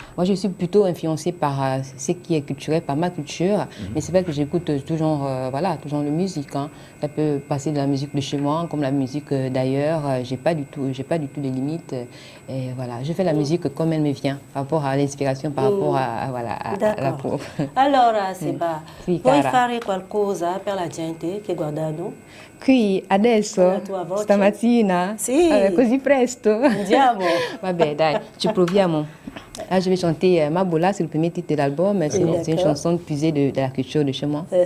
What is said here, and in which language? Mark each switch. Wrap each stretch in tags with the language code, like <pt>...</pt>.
<fr>Moi, je suis plutôt influencée par ce qui est culturel, par ma culture, mais c'est vrai que j'écoute tout genre de musique. Hein. Ça peut passer de la musique de chez moi, comme la musique d'ailleurs. J'ai pas du tout de limites. Et voilà, je fais la musique comme elle me vient, par rapport à l'inspiration, par rapport à la pro.</fr> <it>Allora, Seba, puoi fare qualcosa per la gente che guardano? Qui, adesso, stamattina, così presto. Andiamo. Vabbè, dai, ci proviamo.</it> <fr>Là, je vais chanter Mabola, c'est le premier titre de l'album. C'est une chanson puisée de la culture de chez moi.</fr>